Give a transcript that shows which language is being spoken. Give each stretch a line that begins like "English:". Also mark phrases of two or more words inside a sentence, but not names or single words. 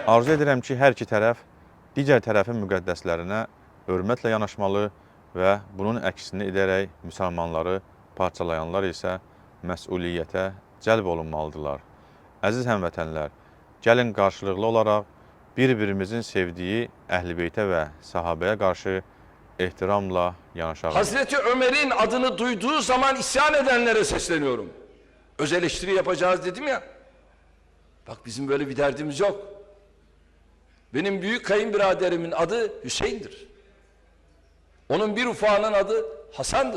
Azerbaijani: Arzu edirəm ki, hər iki tərəf digər tərəfin müqəddəslərinə hörmətlə yanaşmalı və bunun əksini edərək müsəlmanları parçalayanlar isə məsuliyyətə cəlb olunmalıdırlar. Əziz həmvətənlər, gəlin qarşılıqlı olaraq bir-birimizin sevdiyi Əhl-i-Beytə və sahabəyə qarşı ehtiramla yanaşalım.
Turkish: Hazreti Ömer'in adını duyduğu zaman isyan edenlere sesleniyorum. Öz eleştiri yapacağız dedim ya. Bak bizim böyle bir derdimiz yok. Benim büyük kayınbiraderimin adı Hüseyin'dir. Onun bir ufağının adı Hasan'dır.